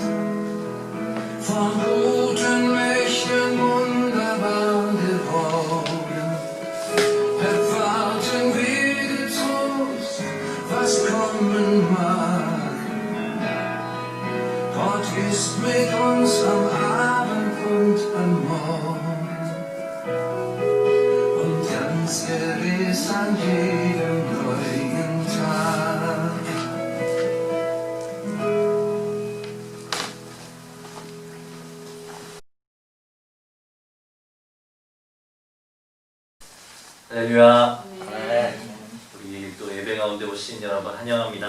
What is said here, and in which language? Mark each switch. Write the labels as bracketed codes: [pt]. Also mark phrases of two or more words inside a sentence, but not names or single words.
[de] Von guten Mächten wunderbar geworden, erwarten wir getrost, was kommen mag. Gott ist mit uns am Abend und am Morgen und ganz gewiss an jedem neuen Tag. [ko] 할렐루야. 우리 또 예배 가운데 오신 여러분 환영합니다.